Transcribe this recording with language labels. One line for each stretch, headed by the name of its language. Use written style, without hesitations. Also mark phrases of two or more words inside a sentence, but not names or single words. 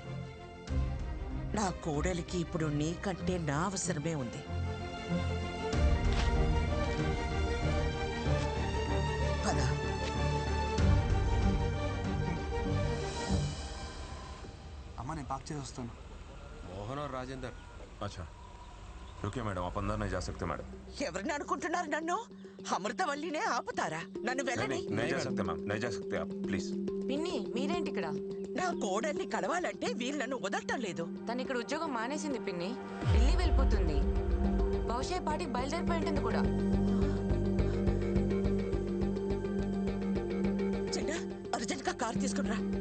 Telugu: నా కోడలికి ఇప్పుడు నీకంటే నా అవసరమే ఉంది. పద. అమ్మా నేను పార్క్ చేసి వస్తాను.
Hindi: मोहन और राजेंद्र। अच्छा रुकिए मैडम, आप अंदर नहीं जा सकते मैडम।
Telugu: ఎవరిని అనుకుంటున్నారు నన్ను? అమృతవల్లినే ఆపుతారా? నన్ను
Hindi: नहीं
Telugu: వెళ్ళని.
Hindi: नहीं नहीं जा सकते मैम, नहीं जा सकते आप प्लीज।
Telugu: పిన్ని మీరేంటి ఇక్కడ? నా కోడల్ని కలవాలంటే వీళ్ళు నన్ను వదలటం లేదు. తను ఇక్కడ ఉద్యోగం మానేసింది పిన్ని, ఢిల్లీ వెళ్ళిపోతుంది. బహుశా పాటికి బయలుదేరిపోయి ఉంటుంది కూడా. చిన్న అర్జెంట్ గా కార్ తీసుకురా.